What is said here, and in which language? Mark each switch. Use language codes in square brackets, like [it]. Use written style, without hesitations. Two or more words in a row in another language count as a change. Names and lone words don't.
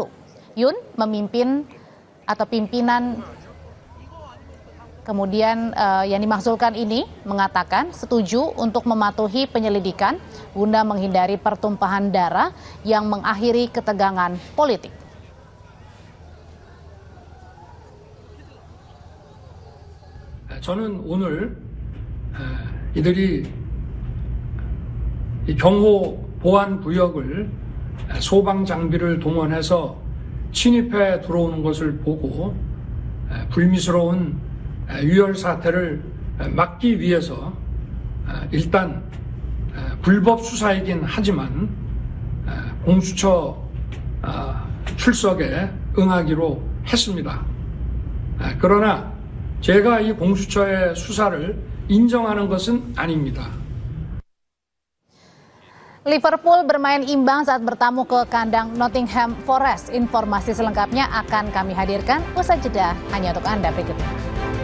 [id] Yoon memimpin atau pimpinan kemudian yang dimaksudkan ini mengatakan setuju untuk mematuhi penyelidikan guna menghindari pertumpahan darah yang mengakhiri ketegangan politik. [ko] 저는 오늘 이들이 경호 보안 구역을 소방 장비를 동원해서 침입해 들어오는 것을 보고 불미스러운 유혈 사태를 막기 위해서 일단 불법 수사이긴 하지만 공수처 출석에 응하기로 했습니다. 그러나 제가 이 공수처의 수사를 인정하는 것은 아닙니다. [id] Liverpool bermain imbang saat bertamu ke kandang Nottingham Forest. Informasi selengkapnya akan kami hadirkan usai jeda hanya untuk Anda berikutnya.